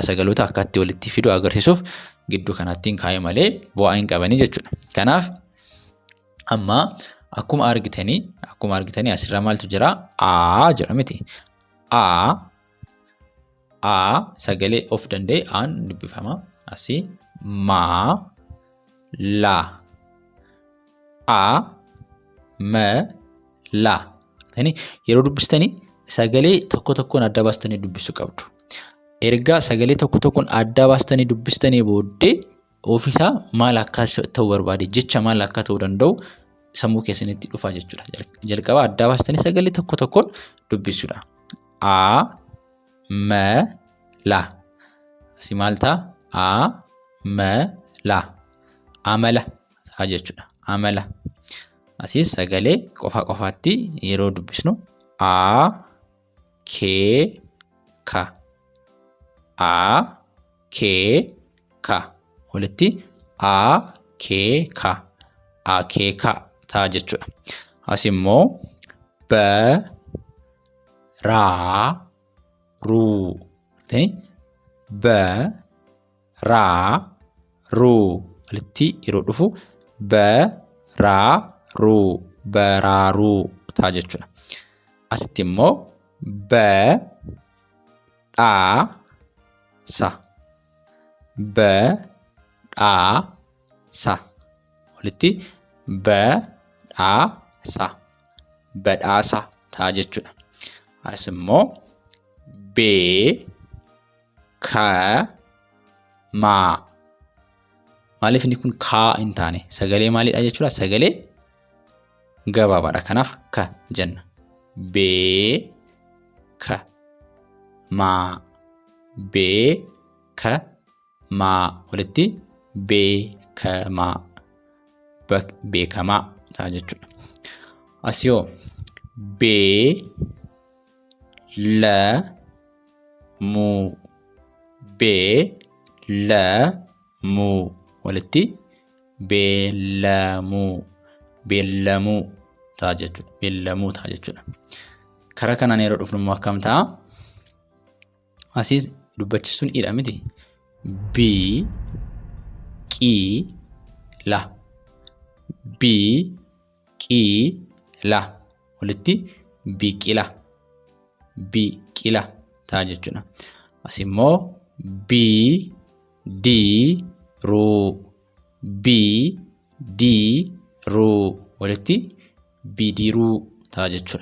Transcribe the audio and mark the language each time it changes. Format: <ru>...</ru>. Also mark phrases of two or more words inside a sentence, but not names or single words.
<om>Sagaloota akkatti walitti fiduu agarsiisuuf gidduu kanatti kaa'e malee bu'aa hin qabanii jechuudha. Kanaaf amma akkuma argitanii asirra maaltu jira? A jedha miti. A sagalee of danda'e aan dubbifama. Asii ma, la, a, ma, la. Yeroo dubbistanii sagalee tokko tokkoon adda baastanii dubbisuu qabdu. Erga sagalee tokko tokkoon adda baastanii dubbistanii booddee ofiisaa maal akka ta'u barbaade jecha maal akka ta'uu danda'u sammuu keessanitti dhufa jechuudha. Jalqaba adda baastanii sagalee tokko tokkoon dubbisuudha. A, ma, la. Asii maal ta'a? A, ma, la. Amala ta'a jechuudha. Amala. Asii sagalee qofaatti yeroo dubbisnu a, ke, ka. A, ke, ka. Walitti a, ke, ka. A, ke, ka ta'a jechuudha. Asii immoo ba, ra, ru. Ba, ra, ru. Walitti yeroo dhufu ba, ra, ru. Baraaru ta'a jechuudha. Asitti immoo ba, dha, sa. Ba, dha, sa. Walitti ba, dha, sa. Badhaasa ta'a jechuudha. As immoo be, ka, ma. Maaliif inni kun kaa hin taane? Sagalee maaliidha jechuudha? Sagalee gabaabaadha. Kanaaf ka jenna. Be, ka, ma. Be, ka, ma. Walitti beekamaa. Beekamaa ta'a jechuudha. Asii be, la, mu. Be, la, mu. Walitti beellamuu. Beellamuu ta'a jechuudha. Beellamuu ta'a jechuudha. Karaa kanaan yeroo dhufnu immoo akkam ta'a? Asii dubbachiisuun hidha miti. Bi, qi, la. Bi, qi, la walitti biqila biqila ta'a jechuudha. As immoo bidiruu bidiruu walitti bidiruu ta'a jechuudha.</om>